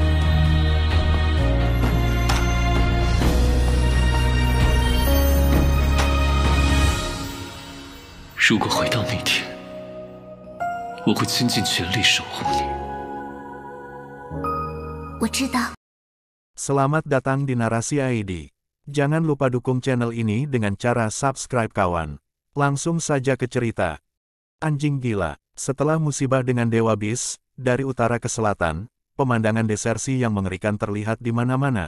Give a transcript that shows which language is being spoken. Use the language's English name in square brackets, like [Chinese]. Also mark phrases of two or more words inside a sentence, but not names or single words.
[Chinese] 如果回到那天，我会倾尽全力守护你。我知道。 [Indonesian] Selamat datang di Narasi ID. Jangan lupa dukung channel ini dengan cara subscribe kawan. Langsung saja ke cerita. Anjing gila. Setelah musibah dengan Dewa Bis, dari utara ke selatan, pemandangan desersi yang mengerikan terlihat di mana-mana.